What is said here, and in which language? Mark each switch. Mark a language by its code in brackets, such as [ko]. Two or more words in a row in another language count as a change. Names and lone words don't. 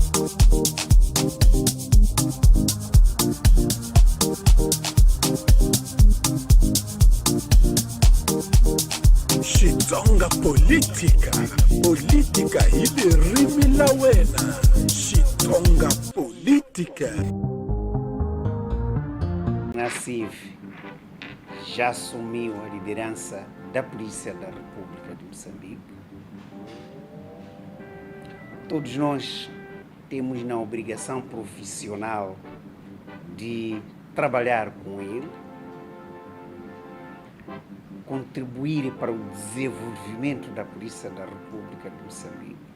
[ts] Xitsonga política, política hili rimi la wena. Xitsonga política. [pt] Nassif já assumiu a liderança da Polícia da República de Moçambique. Todos nós temos na obrigação profissional de trabalhar com ele, contribuir para o desenvolvimento da Polícia da República de Moçambique,